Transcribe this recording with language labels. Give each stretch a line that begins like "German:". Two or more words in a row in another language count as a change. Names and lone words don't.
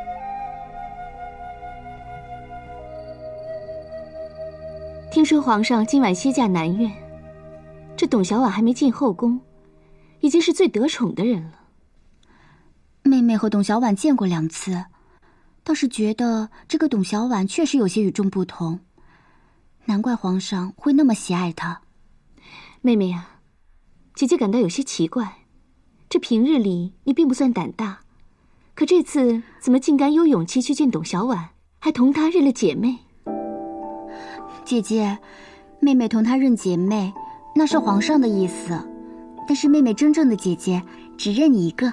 Chinese: 聽說皇上今晚歇駕南苑，這董小婉還沒進後宮，已經是最得寵的人了。妹妹和董小婉見過2次，倒是覺得這個董小婉確實有些與眾不同，難怪皇上會那麼喜愛她。妹妹啊，姐姐感到有些奇怪，這平日裡你並不算膽大，可這次怎麼竟敢有勇氣去見董小婉，還同她認了姐妹？姐姐，妹妹同她認姐妹，那是皇上的意思，但是妹妹真正的姐姐只認你一個。